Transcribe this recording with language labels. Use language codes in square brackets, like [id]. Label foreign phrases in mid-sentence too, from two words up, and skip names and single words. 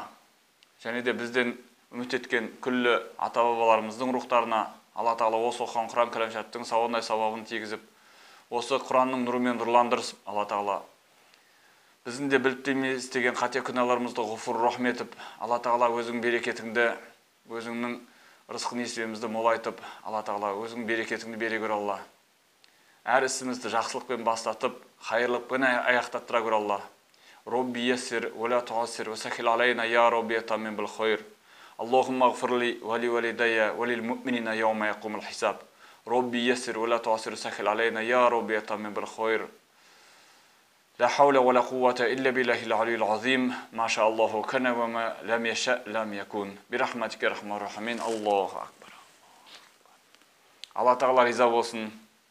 [kk] және де бізден үміт еткен күллі ата-бабаларымыздың рухтарына Алла Тағала осы оқыған Құран кәлімшаттың сауабындай сауабын тигізіп, осы Құранның нұрымен нұрландырып, Алла Тағала біздің де біліп істеген қате күнәларымызды ғұфур рахмет етіп, Алла Тағала өзің берекетіңді, өзіңнің рызық несібемізді молайтып, Алла Тағала өзің берекетіңді бере көр Алла. Әр ісімізді жақсылықпен бастатып, хайырлықпен аяқтаттыра көр Алла. [ar] ربي يسر ولا تعسر وسهل علينا يا رب يتمم بالخير اللهم اغفر لي ولوالدي وللمؤمنين يوم يقوم الحساب ربي يسر ولا تعسر وسهل علينا يا رب يتمم بالخير لا حول ولا قوة إلا بالله العلي العظيم ما شاء الله كان وما لم يشاء لم يكن برحمتك يا أرحم الراحمين الله أكبر الله تعالى رضا болсын